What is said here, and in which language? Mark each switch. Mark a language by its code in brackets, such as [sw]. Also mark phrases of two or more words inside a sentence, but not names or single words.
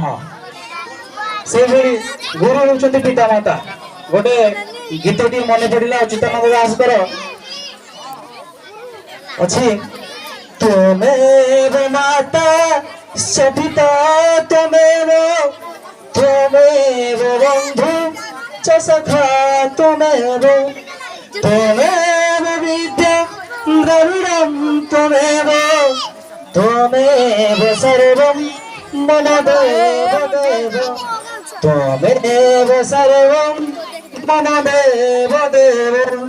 [or] ସେଇଭଳି ଗୁରୁ ହେଉଛନ୍ତି ପିତାମାତା। ଗୋଟେ ଗୀତଟି ମନେ ପଡ଼ିଲା ଅଚ୍ୟୁତାନନ୍ଦ ଦାସଙ୍କର ଅଛି, [sa] त्वमेव माता स पिता त्वमेव त्वमेव बन्धु च सखा त्वमेव त्वमेव विद्या द्रविडं त्वमेव त्वमेव सर्वं मम देव देव त्वमेव सर्वं मम देव देव।